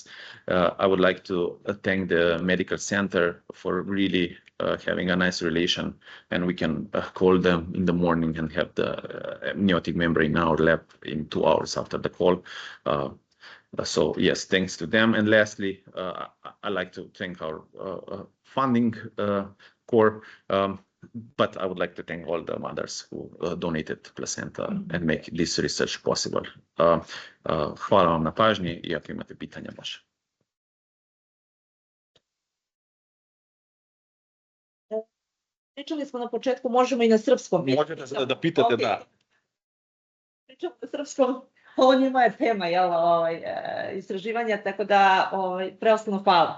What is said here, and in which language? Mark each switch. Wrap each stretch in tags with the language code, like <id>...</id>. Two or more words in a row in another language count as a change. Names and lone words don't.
<en>I would like to thank the medical center for really having a nice relation, and we can call them in the morning and have the amniotic membrane in our lab in 2 hours after the call. So yes, thanks to them. And lastly, I'd like to thank our funding core. But I would like to thank all the mothers who donated placenta and make this research possible.</en> <sr>Hvala vam na pažnji i ako imate pitanja, može. Pričali smo na početku, možemo i na srpskom. Možete da pitate, Okay. da. Pričamo na srpskom, ovo nije moja tema, istraživanja, tako da preosnovno hvala.</sr>